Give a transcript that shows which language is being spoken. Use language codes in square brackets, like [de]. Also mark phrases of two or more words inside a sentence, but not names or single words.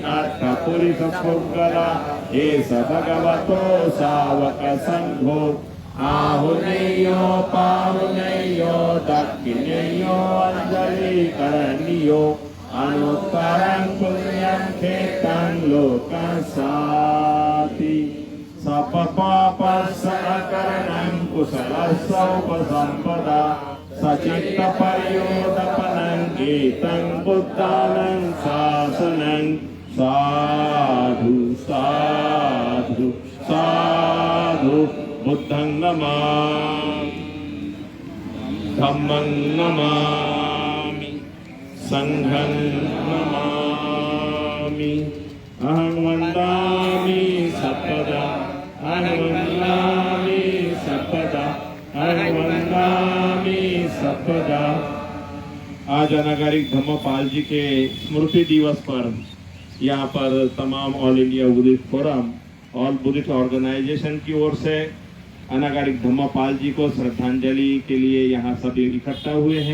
[pi] अर्थपुरुषपुद्गला एष भगवतो सावक संघो आहुनेयो पाहुनेयो दक्षिणेयो अंजलि करणीयो अनुत्तरं पुण्यं खेतं लोकसाति सपपापस्सकरणं कुशलस्सौपसम्पदा सचित्तपर्योदपनं गीतं बुद्धानं शासनं साधु साधु साधु बुद्धं नमामि धम्मं नमामि संघं नमामि अहं वन्दामि सर्वदा अहं वन्दामि सर्वदा अहं वन्दामि सर्वदा। [hi] आज अनागारिक धम्मपाल जी के स्मृति दिवस पर यहाँ पर तमाम ऑल इंडिया बुद्धिस्ट फोरम ऑल बुद्धिस्ट ऑर्गेनाइजेशन की ओर से अनागारिक धम्मपाल जी को श्रद्धांजलि के लिए यहाँ सभी इकट्ठा हुए हैं।